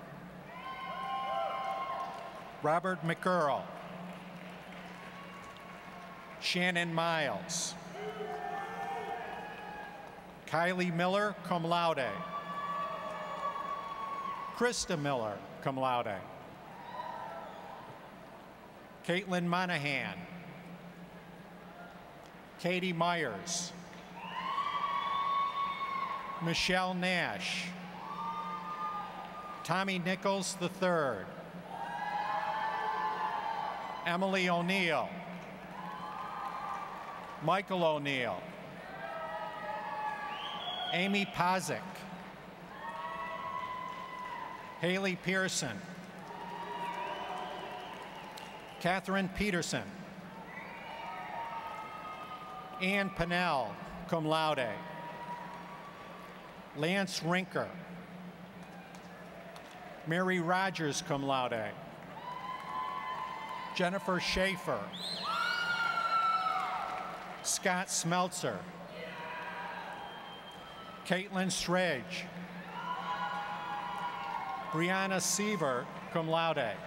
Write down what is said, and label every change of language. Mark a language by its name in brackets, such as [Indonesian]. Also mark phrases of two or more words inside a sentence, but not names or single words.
[English] Robert McEarl, Shannon Miles, Kylie Miller, [Latin] cum laude, [English] Krista Miller, [Latin] cum laude, [English] Caitlin Monahan, Katie Myers, Michelle Nash, Tommy Nichols III, Emily O'Neill, Michael O'Neill, Amy Pazik, Haley Pearson, Catherine Peterson, Ann Pennell, [Latin] cum laude, [English] Lance Rinker, Mary Rogers, [Latin] cum laude, [English] Jennifer Schaefer, Scott Smeltzer, Caitlin Stredge, Brianna Seaver, [Latin] cum laude,